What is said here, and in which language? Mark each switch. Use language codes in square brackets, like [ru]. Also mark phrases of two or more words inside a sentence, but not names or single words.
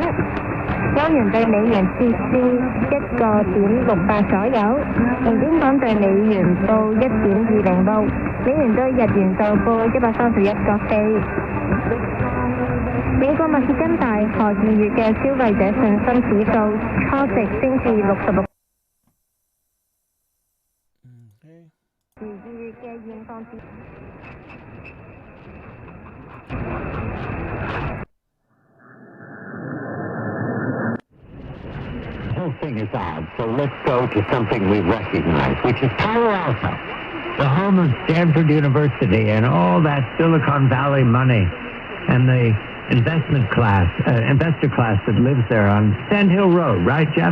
[yue] 歐元對美元跌至1.68左右，而英鎊對美元報1.206，美元對日元就報131.4。美國密歇根大學2月嘅消費者信心指數初值升至66。而2月嘅現況指。 [en] The whole thing is odd, so let's go to something we recognize, which is Palo Alto, the home of Stanford University and all that Silicon Valley money and the investor class that lives there on Sand Hill Road, right, Jeff?